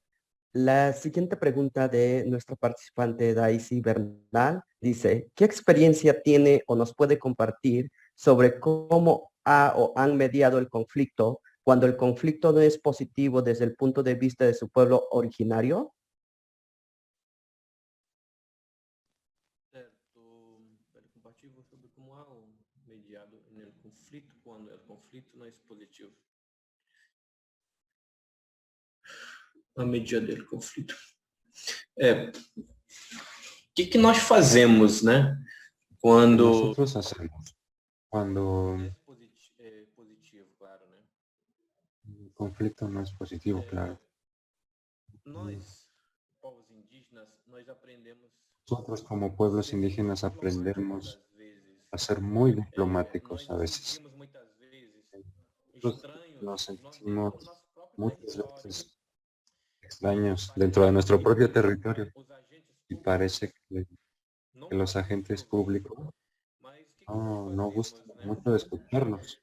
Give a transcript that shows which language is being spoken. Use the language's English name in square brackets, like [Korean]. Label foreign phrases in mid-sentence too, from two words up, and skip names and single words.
[Spanish] La siguiente pregunta de nuestra participante Daisy Bernal dice, ¿qué experiencia tiene o nos puede compartir sobre cómo ha o han mediado el conflicto cuando el conflicto no es positivo desde el punto de vista de su pueblo originario? [Portuguese] Certo, compartilho sobre como há mediado no conflito quando o conflito não é positivo. A medida do conflito. O que nós fazemos, né? Quando [Spanish] Nosotros hacemos cuando [Portuguese] positivo, claro, né? [Spanish] el conflicto no es positivo, claro. [Portuguese] Nós, povos indígenas, nós aprendemos. [Spanish] Nosotros como pueblos indígenas aprendemos a ser muy diplomáticos a veces. Nosotros nos sentimos muchas veces extraños dentro de nuestro propio territorio y parece que los agentes públicos no gustan mucho de escucharnos.